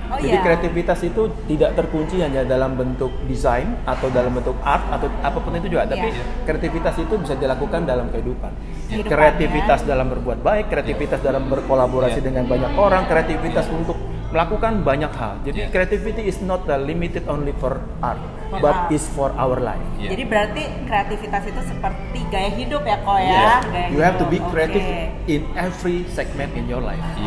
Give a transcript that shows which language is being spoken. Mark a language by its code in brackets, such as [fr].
[id] Jadi kreativitas itu tidak terkunci hanya dalam bentuk desain atau dalam bentuk art atau apapun itu juga, tapi kreativitas itu bisa dilakukan dalam kehidupan. Kreativitas dalam berbuat baik, kreativitas dalam berkolaborasi dengan banyak orang, kreativitas untuk melakukan banyak hal. Jadi [en] creativity is not limited only for art, but is for our life. [id] Jadi berarti kreativitas itu seperti gaya hidup ya kok ya. [en] You have to be creative in every segment in your life.